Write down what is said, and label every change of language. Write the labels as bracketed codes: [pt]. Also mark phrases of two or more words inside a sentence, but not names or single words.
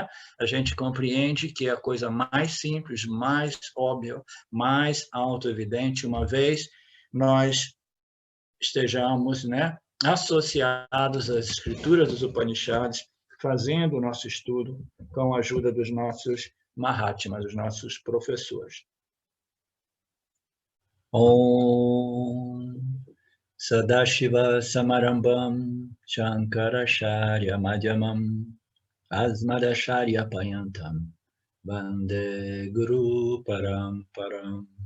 [pt] A gente compreende que é a coisa mais simples, mais óbvia, mais auto-evidente, uma vez nós estejamos, né, associados às escrituras dos Upanishads, fazendo o nosso estudo com a ajuda dos nossos Mahatmas, dos nossos professores. [sa] Om Sadashiva Samarambam Shankaracharya Madhyamam Asmadacharya Payantam Vande Guru Paramparam